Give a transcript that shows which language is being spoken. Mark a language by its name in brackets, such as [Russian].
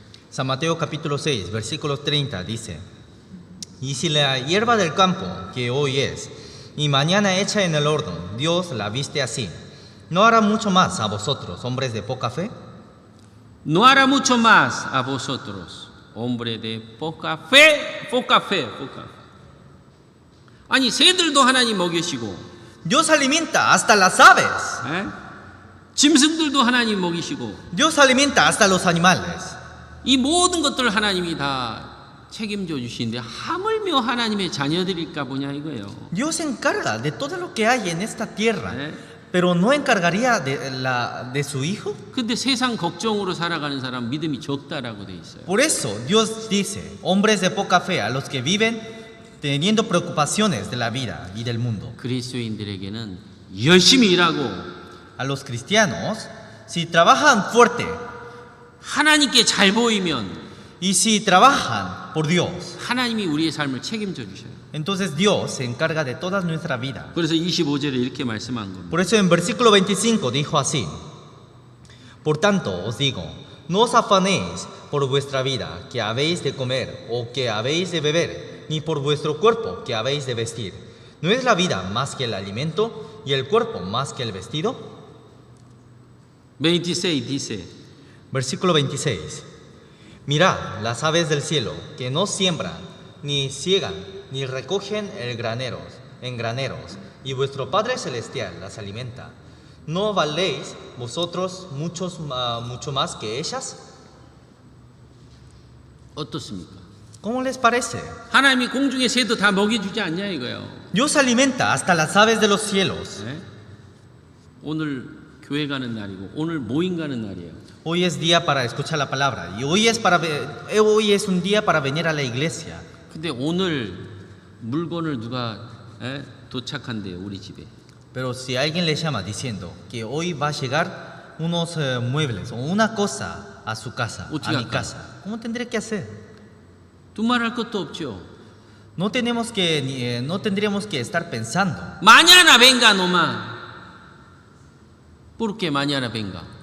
[Spanish] San Mateo capítulo 6, versículo 30 dice, y si la hierba del campo, que hoy es, y mañana echa en el horno, Dios la viste así, ¿no hará mucho más a vosotros, hombres de poca fe? No hará mucho más a vosotros, hombre de poca fe, poca fe, poca fe. [Korean] 아니 새들도 하나님 먹이시고, [Spanish] Dios alimenta hasta las aves, 에? [Korean] 짐승들도 하나님 먹이시고, [Spanish] Dios alimenta hasta los animales. [Korean] 이 모든 것들 하나님이 다 책임져 주시는데 하물며 하나님의 자녀들일까 보냐 이거예요. [Spanish] Dios se encarga de todo lo que hay en esta tierra, 에? pero no encargaría de su hijo. [Korean] 근데 세상 걱정으로 살아가는 사람 믿음이 적다라고 돼 있어요. [Spanish] Por eso Dios dice, hombres de poca fe, a los que viven teniendo preocupaciones de la vida y del mundo. [Korean] 그리스도인들에게는 열심히 일하고 [Spanish] A los cristianos, si trabajan fuerte [Korean] 하나님께 잘 보이면 [Spanish] y si trabajan por Dios, [Korean] 하나님이 우리의 삶을 책임져 주셔요. [Spanish] entonces Dios se encarga de toda nuestra vida. [Korean] 그래서 25절에 이렇게 말씀한 겁니다. [Spanish] Por eso en versículo 25 dijo así, por tanto os digo, no os afanéis por vuestra vida, que habéis de comer o que habéis de beber, ni por vuestro cuerpo, que habéis de vestir. ¿No es la vida más que el alimento y el cuerpo más que el vestido? 26 dice, Versículo 26. Mirad las aves del cielo, que no siembran, ni ciegan, ni recogen en graneros, y vuestro Padre Celestial las alimenta. ¿No valéis vosotros mucho más que ellas? [Korean] 어떻습니까? [Spanish] ¿Cómo les parece? [Korean] 하나님이 공중의 새도 다 먹여주지 않냐 이거예요. [Spanish] Dios alimenta hasta las aves de los cielos. 네? [Korean] 오늘 교회 가는 날이고 오늘 모임 가는 날이에요. [Spanish] Hoy es día para escuchar la palabra, y hoy es un día para venir a la iglesia. [Korean] 근데 오늘 물건을 누가 도착한대요 우리 집에. [Spanish] Pero si alguien le llama diciendo que hoy va a llegar unos muebles o una cosa a su casa, a mi casa, ¿cómo tendré que hacer? [Korean] 두말할 것도 없죠. [Spanish] No tendríamos que estar pensando. Mañana venga nomás. ¿Por qué mañana venga?